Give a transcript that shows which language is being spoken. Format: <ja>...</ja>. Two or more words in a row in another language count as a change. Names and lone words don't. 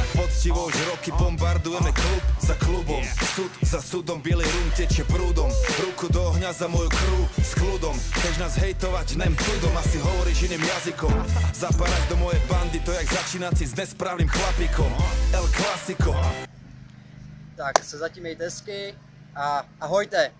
<sk>Poctivo už roky bombardujeme klub za klubom, sud za sudom, bielý rum teče prúdom, ruku do ohňa za moju crew s kľudom. Chceš nás hejtovať,</sk> <hu>nem tudom,</hu> <sk>asi hovoríš iným jazykom. Zapadať do mojej bandy, to jak začínať si s nesprávnym chlapikom. El Clasico.</sk> <cs>Tak se zatím mějte hezky a ahojte.</cs>